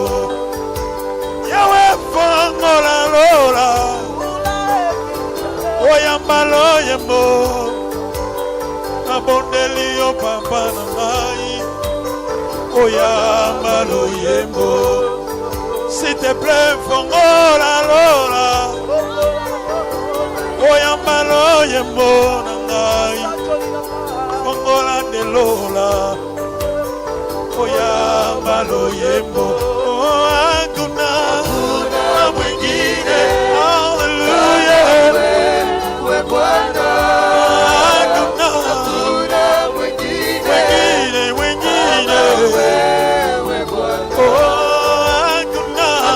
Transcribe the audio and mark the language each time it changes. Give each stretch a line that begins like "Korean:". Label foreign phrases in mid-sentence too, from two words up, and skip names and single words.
Lingala: Yawe fongola lola oyamba loyembo, abondeli yo papa na ngai oyamba loyembo.
French: S'il te plaît,
Lingala: fongola lola oyamba loyembo na ngai, fongola de lola oyamba loyembo.
Swahili: Hakuna mwingine, hallelujah, wewe Bwana, hakuna mwingine, mwingine, wewe Bwana, hakuna